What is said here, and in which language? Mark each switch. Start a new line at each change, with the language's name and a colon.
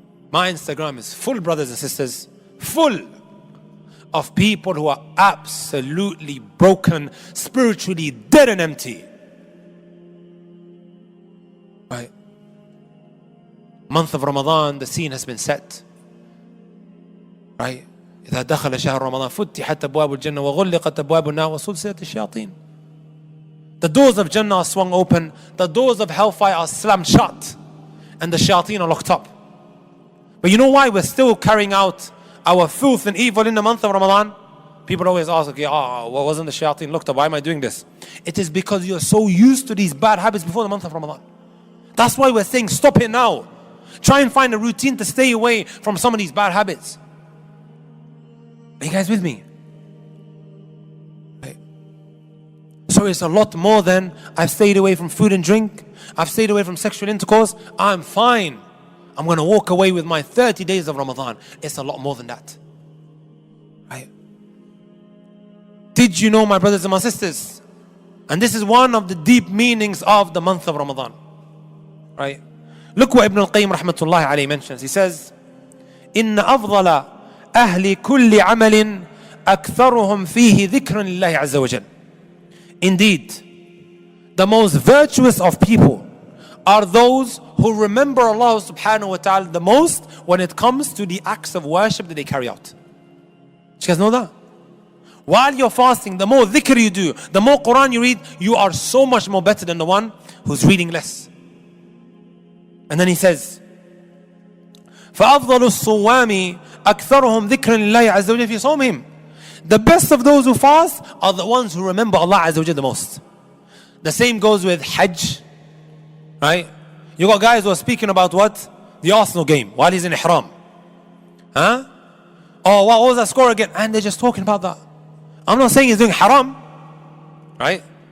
English: My Instagram is full, brothers and sisters, full of people who are absolutely broken, spiritually dead and empty. Right? Month of Ramadan, the scene has been set. Right?
Arabic: إذا دخل شهر رمضان فتحت أبواب الجنة وغلقت أبواب النار وسلسلة الشياطين.
English: The doors of Jannah are swung open, the doors of hellfire are slammed shut, and the shayateen are locked up. But you know why we're still carrying out our filth and evil in the month of Ramadan? People always ask, okay, wasn't the shayateen locked up? Why am I doing this? It is because you're so used to these bad habits before the month of Ramadan. That's why we're saying stop it now. Try and find a routine to stay away from some of these bad habits. Are you guys with me? So it's a lot more than I've stayed away from food and drink, I've stayed away from sexual intercourse, I'm fine. I'm going to walk away with my 30 days of Ramadan. It's a lot more than that. Right? Did you know, my brothers and my sisters? And this is one of the deep meanings of the month of Ramadan. Right? Look what Ibn al-Qayyim rahmatullahi alayhi mentions. He says,
Arabic: إِنَّ أَفْضَلَ أَهْلِ كُلِّ عَمَلٍ أَكْثَرُهُمْ فِيهِ ذِكْرًا لِلَّهِ عَزَّ وَجَلَّ.
English: Indeed, the most virtuous of people are those who remember Allah subhanahu wa ta'ala the most when it comes to the acts of worship that they carry out. You guys know that? While you're fasting, the more dhikr you do, the more Quran you read, you are so much more better than the one who's reading less. And then he says,
Arabic: فَأَفْضَلُ الصُّوَّامِ أَكْثَرُهُمْ ذِكْرًا لِلَّهِ عَزَّ وَجَلَّ فِي صَوْمِهِمْ.
English: The best of those who fast are the ones who remember Allah Azza wa Jalla the most. The same goes with Hajj. Right? You got guys who are speaking about what? The Arsenal game while he's in Ihram. Oh, what was that score again? And they're just talking about that. I'm not saying he's doing haram. Right?